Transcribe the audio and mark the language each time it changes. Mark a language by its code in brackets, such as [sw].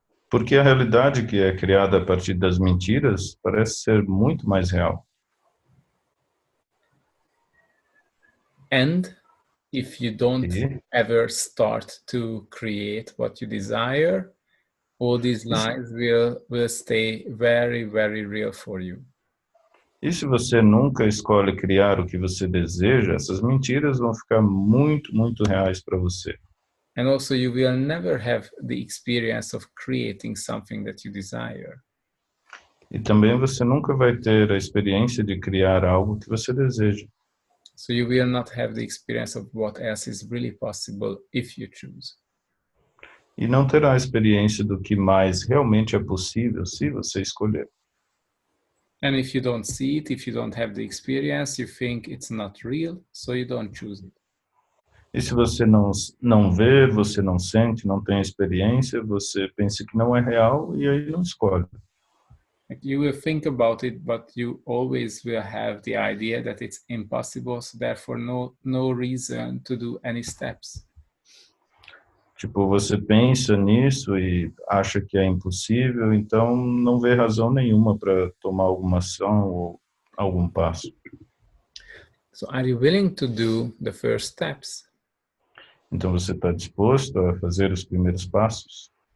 [pt] Porque a realidade que é criada a partir das mentiras parece ser muito mais real. [en] And if you don't ever start to create what you desire, all these lies will stay very, very real for you. [pt] E se você nunca escolhe criar o que você deseja, essas mentiras vão ficar muito, muito reais para você. [en] And also you will never have the experience of creating something that you desire. [pt] E também você nunca vai ter a experiência de criar algo que você deseja. [en] So you will not have the experience of what else is really possible if you choose. [pt] E não terá a experiência do que mais realmente é possível se você escolher. [en] And if you don't see it, if you don't have the experience, you think it's not real, so you don't choose it. [pt] E se você não vê, você não sente, não tem experiência, você pensa que não é real e aí não escolhe. [en] You will think about it, but you always will have the idea that it's impossible, so therefore no reason to do any steps. [pt] Tipo, você pensa nisso e acha que é impossível, então não vê razão nenhuma para tomar alguma ação ou algum passo. [en] So are you willing to do the first steps? [pt] Então você está disposto a fazer os primeiros passos?